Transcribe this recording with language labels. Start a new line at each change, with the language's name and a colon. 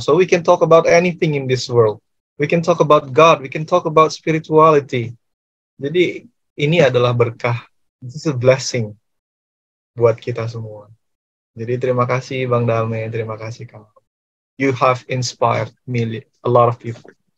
English: So we can talk about anything in this world. We can talk about God, we can talk about spirituality.
Indonesian: Jadi ini adalah berkah,
English: this is a blessing
Indonesian: buat kita semua. Jadi terima kasih Bang Dame, terima kasih Kang Abu.
English: You have inspired a lot of people.